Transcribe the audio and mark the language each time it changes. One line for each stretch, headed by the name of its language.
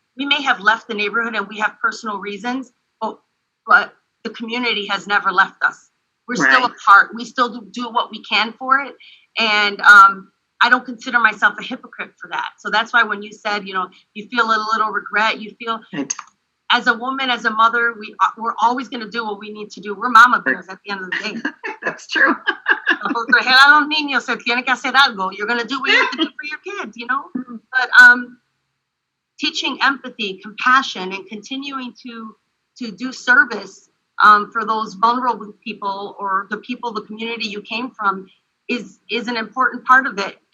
English: We may have left the neighborhood and we have personal reasons, but the community has never left us. We're still a part. We still do what we can for it. And I don't consider myself a hypocrite for that. So that's why when you said, you know, you feel a little regret, you feel, as a woman, as a mother, we're always going to do what we need to do. We're mama bears at the end of the day. That's true.
Spanish: Proteger a los niños, se tiene que hacer algo.
English: You're going to do what you have to do for your kids, you know? But teaching empathy, compassion, and continuing to do service for those vulnerable people or the people, the community you came from is an important part of it.